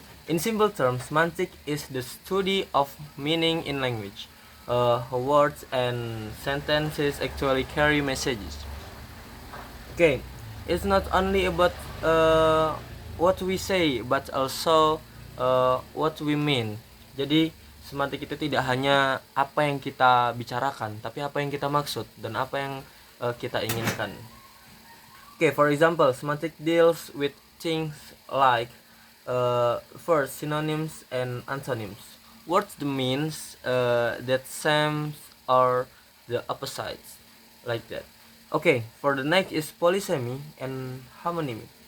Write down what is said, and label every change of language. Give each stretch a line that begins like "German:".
English: In simple terms, semantic is the study of meaning in language. How words and sentences actually carry messages. Okay, it's not only about what we say, but also what we mean.
Indonesian: Jadi semantik itu tidak hanya apa yang kita bicarakan, tapi apa yang kita maksud dan apa yang kita inginkan.
English: Okay, for example, semantic deals with things like first, synonyms and antonyms. Words means that same or the opposites, like that. Okay, for the next is polysemy and homonymy.